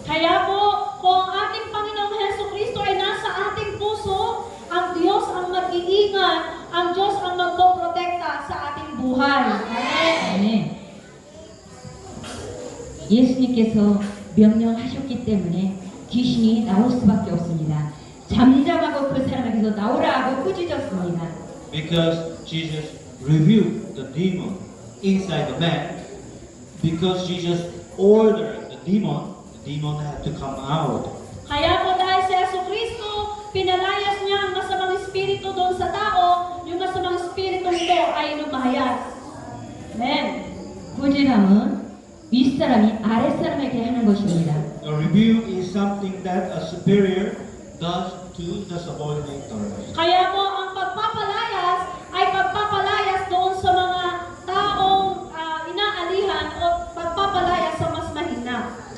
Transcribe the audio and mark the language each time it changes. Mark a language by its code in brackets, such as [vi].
[tl] Kaya po, kung ang ating Panginoong Heso Kristo ay nasa ating puso, ang Diyos ang mag-iingat, ang Diyos ang magpoprotekta sa ating buhay. Amen. [ko] 아멘. 예수님께서 명령하셨기 때문에 귀신이 나올 수밖에 없습니다. 잠잠하고 그 사람에게서 나오라 하고 꾸짖었습니다. [en] Because Jesus rebuked the demon inside the man, because Jesus ordered the demon had to come out. [tl] Kaya po dahil sa Heso Kristo, pinalayas niya ang masamang espiritu doon sa tao, yung masamang espiritu ito ay lumayas. Amen. [ko] 꾸지람은 윗사람이 아랫사람에게 하는 것입니다. [en] A rebuke is something that a superior does to the subordinates. [tl] Kaya po ang pagpapalayas ay pagpapalayas doon sa mga taong inaalihan o pagpapalayas sa mas mahina.